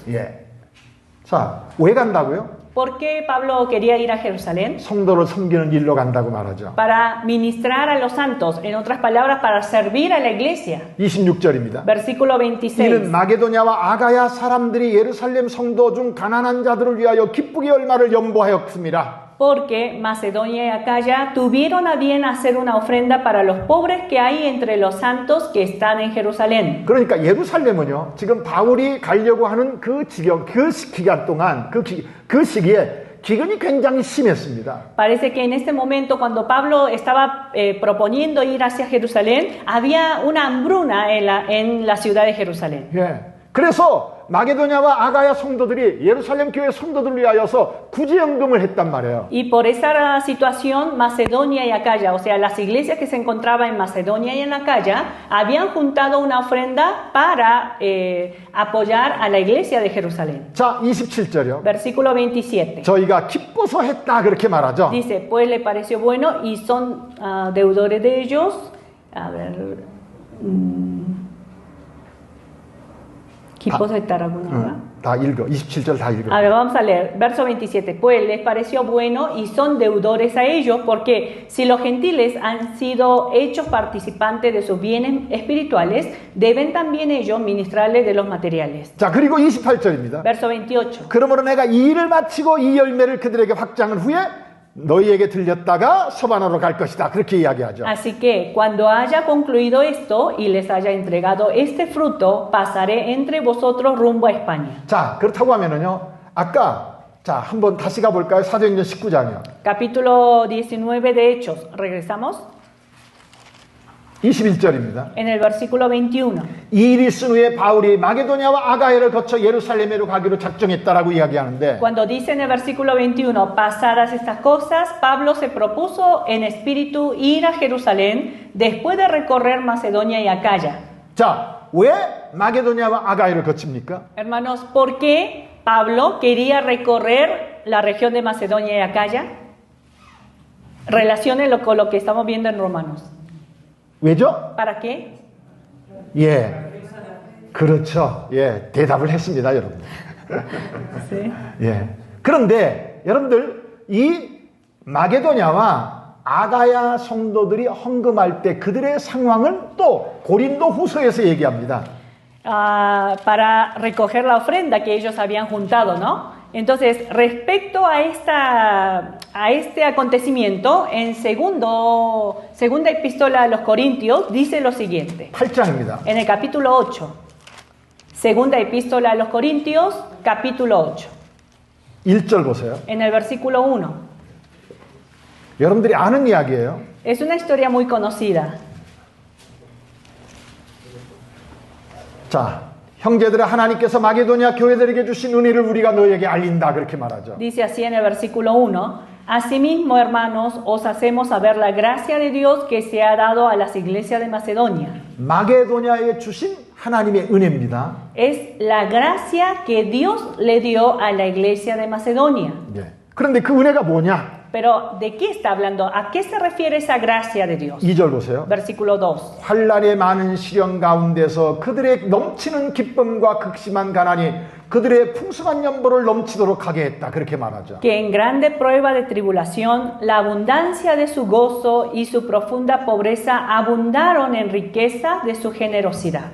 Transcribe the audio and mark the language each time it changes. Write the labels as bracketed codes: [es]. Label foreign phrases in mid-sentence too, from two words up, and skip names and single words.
[ko] 예. 자, 왜 간다고요? [es] ¿Por qué Pablo quería ir a Jerusalén? [ko] 성도를 섬기는 일로 간다고 말하죠. [es] Para ministrar a los santos, en otras palabras, para servir a la iglesia. [ko] 26절입니다. [es] Versículo [ko] 이는 [es] 26. [ko] 마게도냐와 아가야 사람들이 예루살렘 성도 중 가난한 자들을 위하여 기쁘게 얼마를 연보하였습니다. [es] Porque Macedonia y Acaya tuvieron a bien hacer una ofrenda para los pobres que hay entre los santos que están en Jerusalén. [ko] 그러니까 예루살렘은요, 지금 바울이 가려고 하는 그 지경, 그 기간 동안, 그 시기에 기근이 굉장히 심했습니다. [es] Parece que en este momento, cuando Pablo estaba proponiendo ir hacia Jerusalén, había una hambruna en la ciudad de Jerusalén. [ko] 예. 그래서 마게도냐와 아가야 성도들이 예루살렘 교회 성도들을 위하여서 구제연금을 했단 말이에요. [es] Y por esa situación, Macedonia y Acaya, o sea, las iglesias que se encontraban en Macedonia y en Acaya, habían juntado una ofrenda para apoyar a la iglesia de Jerusalén. [ko] 자, 27절이요. [es] Versículo 27. [ko] 저희가 기뻐서 했다 그렇게 말하죠. [es] Dice, pues le pareció bueno y son deudores de ellos. A ver. [ko] 기뻐서 했다라고 나와. 다 읽어. 27절 다 읽어. [es] A ver, vamos a leer. Verso 27. Pues les pareció bueno y son deudores a ellos, porque si los gentiles han sido hechos participantes de sus bienes espirituales, deben también ellos ministrarles de los materiales. [ko] 자, 그리고 28절입니다. [es] Verso 28. [ko] 그러므로 내가 이 일을 마치고 이 열매를 그들에게 확장한 후에 너희에게 들렸다가 서반으로 갈 것이다. 그렇게 이야기하죠. [es] Así que cuando haya concluido esto y les haya entregado este fruto, pasaré entre vosotros rumbo a España. [ko] 자, 그렇다고 하면은요. 아까 자, 한번 다시 가 볼까요? 사도행전 19장이요. [es] Capítulo 19 de Hechos. Regresamos [ko] 21절입니다. [es] en el versículo 21. [ko] 이 일이 있은 후에 바울이 마게도냐와 아가야를 거쳐 예루살렘으로 가기로 작정했다라고 이야기하는데 [es] Cuando dice en el versículo 21, pasadas estas cosas, Pablo se propuso en espíritu ir a Jerusalén después de recorrer Macedonia y Acaya. [ko] 자, 왜 마게도냐와 아가야를 거칩니까? [es] Hermanos, ¿por qué Pablo quería recorrer la región de Macedonia y Acaya? Relaciónenlo con lo que estamos viendo en Romanos. [ko] 왜죠? [es] ¿Para qué? [ko] 예. 그렇죠. 예. 대답을 했습니다, 여러분. [es] Sí. [ko] 예. 그런데 여러분들 이 마게도냐와 아가야 성도들이 헌금할 때 그들의 상황을 또 고린도 후서에서 얘기합니다. [es] Para recoger la ofrenda que ellos habían juntado, ¿no? Entonces, respecto a este acontecimiento, en segunda epístola a los Corintios, dice lo siguiente, [ko] 8장입니다. [es] en el capítulo 8, segunda epístola a los Corintios, capítulo 8, [ko] 1절 보세요. [es] en el versículo 1. [ko] 여러분들이 아는 이야기예요. [es] Es una historia muy conocida. [ko] 자, 형제들아 하나님께서 마게도냐 교회들에게 주신 은혜를 우리가 너희에게 알린다 그렇게 말하죠. [es] Dice así en el versículo 1, asimismo, hermanos, os hacemos saber la gracia de Dios que se ha dado a las iglesias de Macedonia. [ko] 마게도냐에 주신 하나님의 은혜입니다. [es] Es la gracia que Dios le dio a la iglesia de Macedonia. [ko] 예. 그런데 그 은혜가 뭐냐? [es] Pero, ¿de qué está hablando? ¿A qué se refiere esa gracia de Dios? [ko] 2절 보세요. [es] Versículo 2. [ko] 환난의 많은 시련 가운데서 그들의 넘치는 기쁨과 극심한 가난이 그들의 풍성한 연보를 넘치도록 하게 했다. 그렇게 말하죠. [es] Que en grande prueba de tribulación, la abundancia de su gozo y su profunda pobreza abundaron en riqueza de su generosidad.